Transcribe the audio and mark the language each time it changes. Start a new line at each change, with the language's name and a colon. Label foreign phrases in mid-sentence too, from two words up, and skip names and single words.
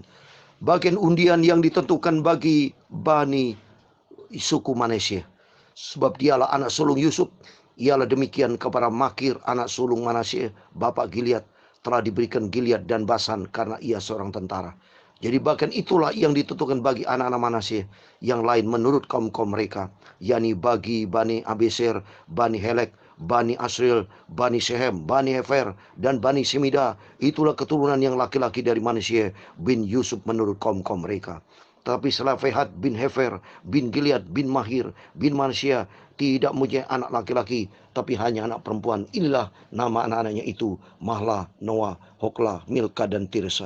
Indonesian: Bagian undian yang ditentukan bagi Bani suku Manasye, sebab dialah anak sulung Yusuf. Ialah demikian kepada Makir anak sulung Manasye, bapak Gilead, telah diberikan Gilead dan Basan karena ia seorang tentara. Jadi bahkan itulah yang ditentukan bagi anak-anak Manasye yang lain menurut kaum-kaum mereka, yakni bagi Bani Abeser, Bani Helek, Bani Asriel, Bani Sehem, Bani Hefer, dan Bani Semida. Itulah keturunan yang laki-laki dari Manasye bin Yusuf menurut kaum-kaum mereka. Tetapi Selafehat bin Hefer, bin Gilead, bin Mahir, bin Manasye tidak mempunyai anak laki-laki, tapi hanya anak perempuan. Inilah nama anak-anaknya itu, Mahla, Noah, Hokla, Milka, dan Tirsa.